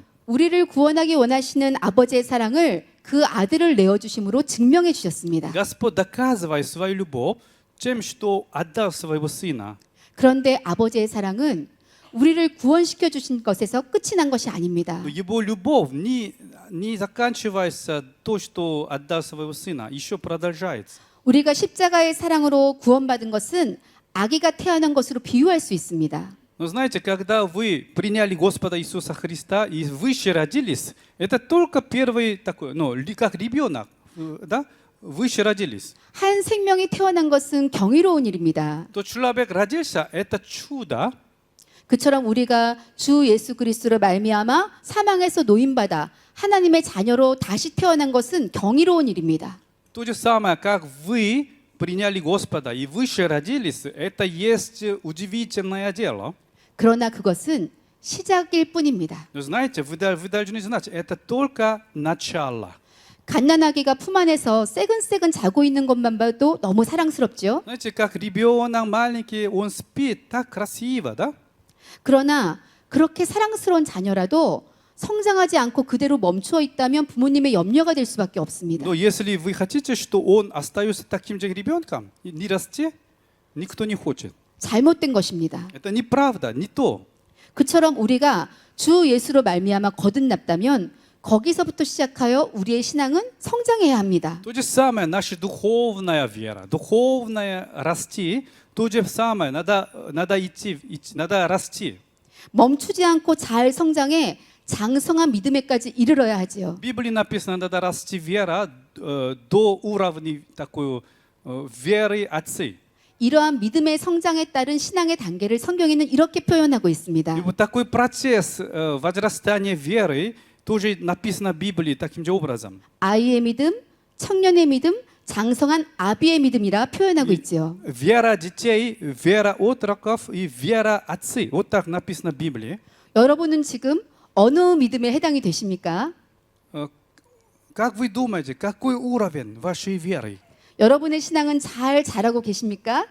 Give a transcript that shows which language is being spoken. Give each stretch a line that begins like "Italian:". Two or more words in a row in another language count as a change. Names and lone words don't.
Korean: 우리를 구원하기 원하시는 아버지의 사랑을 그 아들을 내어주심으로 증명해 주셨습니다.
Russian: Господь доказывает свою любовь тем, что отдал своего Сына.
Korean: 그런데 아버지의 사랑은 우리를 구원시켜 주신 것에서 끝이 난 것이 아닙니다.
Russian: Но его любовь не заканчивается то, что отдал своего Сына, еще продолжается.
Korean: 우리가 십자가의 사랑으로 구원받은 것은 아기가 태어난 것으로 비유할 수 있습니다.
Russian: Но знаете, когда вы приняли Господа Иисуса Христа и выше родились, это только первый такой, как ребенок, да? Выше родились.
Korean: 한 생명이 태어난 것은 경이로운 일입니다.
Russian: То человек родился, это чудо.
Korean: 그처럼 우리가 주 예수 그리스도로 말미암아 사망에서 노임받아 하나님의 자녀로 다시 태어난 것은 경이로운 일입니다.
Russian: То же самое, как вы приняли Господа и выше родились, это есть удивительное дело.
Korean: 그러나 그것은 시작일 뿐입니다.
Russian: Но знаете, вы должны знать, это только начало.
Korean: 갓난아기가 품 안에서 새근새근 자고 있는 것만 봐도 너무 사랑스럽죠.
Russian: Знаете, как ребенок маленький, он спит так красиво, да?
Korean: 그러나 그렇게 사랑스러운 자녀라도 성장하지 않고 그대로 멈추어 있다면 부모님의 염려가 될 수밖에 없습니다.
Russian: Но если вы хотите, что он остается таким же ребенком, и не расти, никто не хочет.
Korean: 잘못된 것입니다.
Russian: Это неправда, не то.
Korean: 그처럼 우리가 주 예수로 말미암아 거듭났다면 거기서부터 시작하여 우리의 신앙은 성장해야 합니다.
Russian: То же самое, наша духовная вера, духовная расти, то же самое, надо идти, надо расти.
Korean: 멈추지 않고 잘 성장해 장성한 믿음에까지 이르러야 하지요.
Russian: В Библии написано, надо расти вера до уровня такой веры отцы.
Korean: 이러한 믿음의 성장에 따른 신앙의 단계를 성경에는 이렇게 표현하고 있습니다.
Russian: И вот такой процесс возрастания веры тоже написано в Библии таким же образом.
Korean: 아이의 믿음, 청년의 믿음, 장성한 아비의 믿음이라 표현하고 있지요.
Russian: Вера детей, вера отроков и вера отцы. Вот так написано в Библии.
Korean: 여러분은 지금 어느 믿음에 해당이 되십니까?
Russian: Как вы думаете, какой уровень вашей веры?
Korean: 여러분의 신앙은 잘 자라고 계십니까?